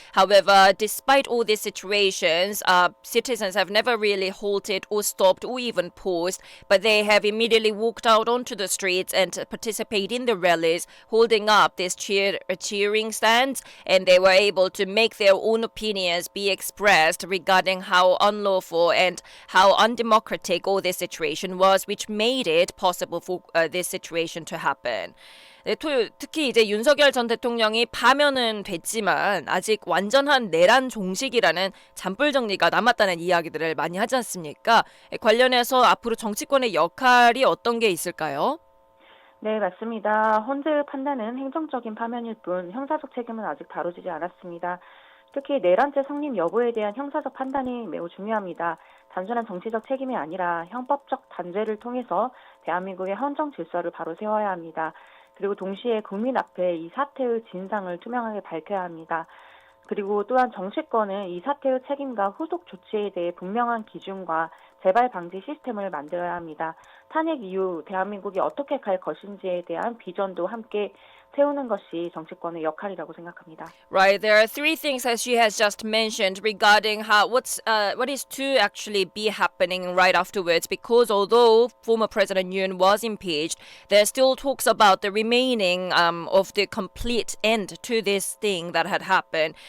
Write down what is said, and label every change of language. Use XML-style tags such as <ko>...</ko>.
<en>However, despite all these situations, citizens have never really halted or stopped or even paused, but they have immediately walked out onto the streets and participate in the rallies, holding up these cheering stands, and they were able to make their own opinions be expressed regarding how unlawful and how undemocratic all this situation was, which made it possible for this situation to happen.</en> <ko>네, 특히 이제 윤석열 전 대통령이 파면은 됐지만 아직 완전한 내란 종식이라는 잔불 정리가 남았다는 이야기들을 많이 하지 않습니까? 관련해서 앞으로 정치권의 역할이 어떤 게 있을까요? 네, 맞습니다. 헌재의 판단은 행정적인 파면일 뿐 형사적 책임은 아직 다뤄지지 않았습니다. 특히 내란죄 성립 여부에 대한 형사적 판단이 매우 중요합니다. 단순한 정치적 책임이 아니라 형법적 단죄를 통해서 대한민국의 헌정 질서를 바로 세워야 합니다. 그리고 동시에 국민 앞에 이 사태의 진상을 투명하게 밝혀야 합니다. 그리고 또한 정치권은 이 사태의 책임과 후속 조치에 대해 분명한 기준과 재발 방지 시스템을 만들어야 합니다. 탄핵 이후 대한민국이 어떻게 갈 것인지에 대한 비전도 함께 세우는 것이 정치권의 역할이라고 생각합니다.</ko> <en>Right, there are three things as she has just mentioned regarding what is to actually be happening right afterwards. Because although former President Yoon was impeached, there are still talks about the remaining of the complete end to this thing that had happened.</en>